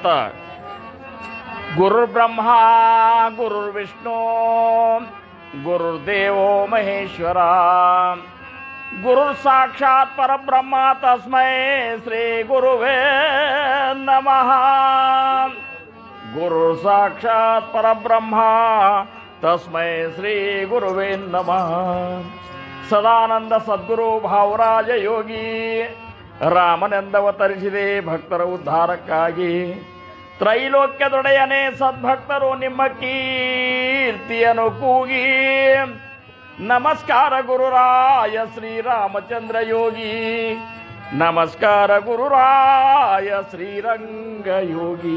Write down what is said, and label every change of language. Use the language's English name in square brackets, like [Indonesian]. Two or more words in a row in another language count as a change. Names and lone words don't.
[Sanskrit] गुरुर्ब्रह्मा गुरुर्विष्णू गुरुर्देवो महेश्वरा गुरुर् साक्षात् परब्रह्म तस्मै श्री गुरुवे नमः। गुरुर् साक्षात् परब्रह्म तस्मै श्री गुरुवे नमः। [Kannada] ಸದಾನಂದ ಸದ್ಗುರು ಭಾವರಾಜ ಯೋಗಿ ರಾಮನೆಂದವತರಿಸಿದೆ ಭಕ್ತರ ಉದ್ಧಾರಕ್ಕಾಗಿ. ತ್ರೈಲೋಕ್ಯದೊಡೆಯನೇ ಸದ್ಭಕ್ತರು ನಿಮ್ಮ ಕೀರ್ತಿಯನ್ನು ಕೂಗಿ. ನಮಸ್ಕಾರ ಗುರುರಾಯ ಶ್ರೀರಾಮಚಂದ್ರ ಯೋಗಿ, ನಮಸ್ಕಾರ ಗುರುರಾಯ ಶ್ರೀರಂಗ ಯೋಗಿ.